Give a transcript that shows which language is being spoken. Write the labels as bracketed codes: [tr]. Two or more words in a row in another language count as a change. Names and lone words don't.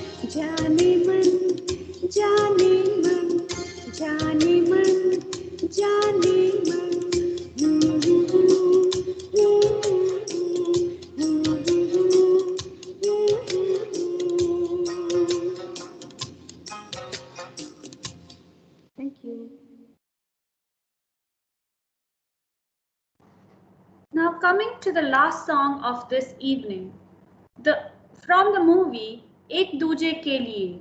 [hi] जाने मन जाने मन जाने मन जाने मन [en] Thank you. Now coming to the last song of this evening, from the movie Ek Duje Ke Liye.